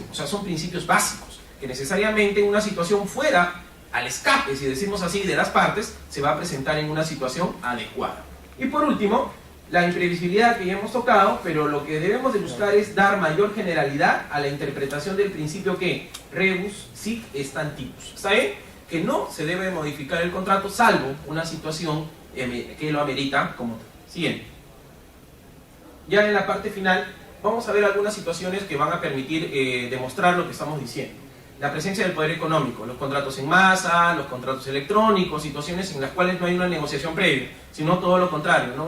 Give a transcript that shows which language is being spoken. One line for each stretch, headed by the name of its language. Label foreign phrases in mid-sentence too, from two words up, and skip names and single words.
Spanish: O sea, son principios básicos, que necesariamente en una situación fuera al escape, si decimos así, de las partes, se va a presentar en una situación adecuada. Y por último, la imprevisibilidad que ya hemos tocado, pero lo que debemos de buscar es dar mayor generalidad a la interpretación del principio que
Latin: rebus sic stantibus.
Spanish: ¿Está bien? Que no se debe modificar el contrato salvo una situación que lo amerita como tal. Siguiente. Ya en la parte final vamos a ver algunas situaciones que van a permitir demostrar lo que estamos diciendo. La presencia del poder económico, los contratos en masa, los contratos electrónicos, situaciones en las cuales no hay una negociación previa, sino todo lo contrario, ¿no?